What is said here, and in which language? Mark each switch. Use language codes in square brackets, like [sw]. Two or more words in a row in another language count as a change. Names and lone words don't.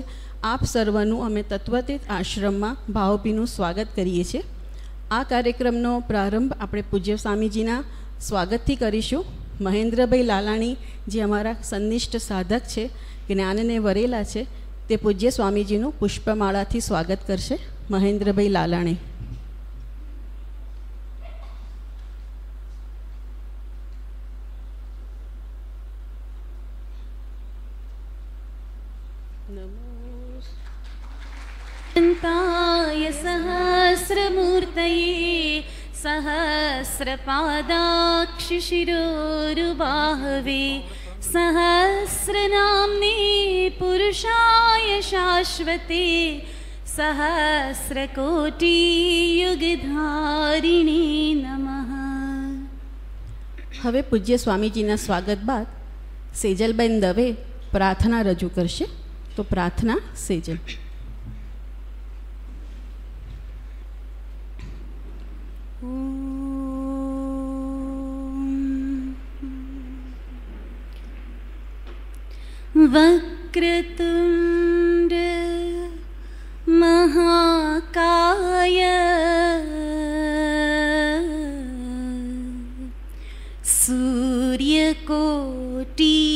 [gu] આપ સર્વનું અમે તત્વતીત આશ્રમમાં ભાવભીનું સ્વાગત કરીએ છીએ. આ કાર્યક્રમનો પ્રારંભ આપણે પૂજ્ય સ્વામીજીના સ્વાગતથી કરીશું. મહેન્દ્રભાઈ લાલાણી જે અમારા સંનિષ્ઠ સાધક છે, જ્ઞાનને વરેલા છે, તે પૂજ્ય સ્વામીજીનું પુષ્પમાળાથી સ્વાગત કરશે. મહેન્દ્રભાઈ લાલાણી. [sa] अनंताय सहस्रमूर्तये सहस्रपादाक्षशिरोरुबाहवे सहस्रनाम्ने पुरुषाय शाश्वते सहस्रकोटियुगधारिणे नमः। [gu] હવે પૂજ્ય સ્વામીજીના સ્વાગત બાદ સેજલબેન દવે પ્રાર્થના રજૂ કરશે. તો પ્રાર્થના સેજલ. [sa] वक्रतुंड महाकाय सूर्यकोटि